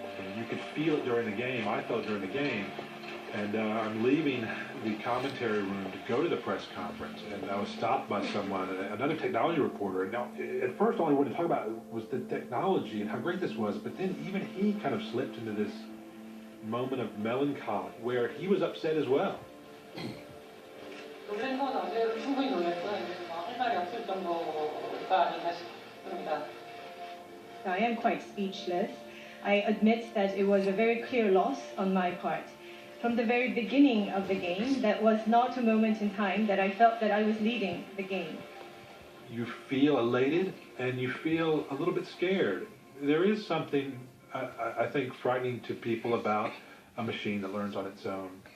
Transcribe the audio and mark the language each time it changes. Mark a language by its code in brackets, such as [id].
[en] And you could feel it during the game. I felt it during the game. And I'm leaving the commentary room to go to the press conference. And I was stopped by someone, another technology reporter. Now, at first, all he wanted to talk about was the technology and how great this was. But then even he kind of slipped into this moment of melancholy where he was upset as well. [ko] 놀란 건 어제 충분히 놀랐고요. 할 말이 없을 정도가 아닌가 싶습니다. [en] I am quite speechless. I admit that it was a very clear loss on my part. From the very beginning of the game, that was not a moment in time that I felt that I was leading the game. You feel elated and you feel a little bit scared. There is something, I think, frightening to people about a machine that learns on its own.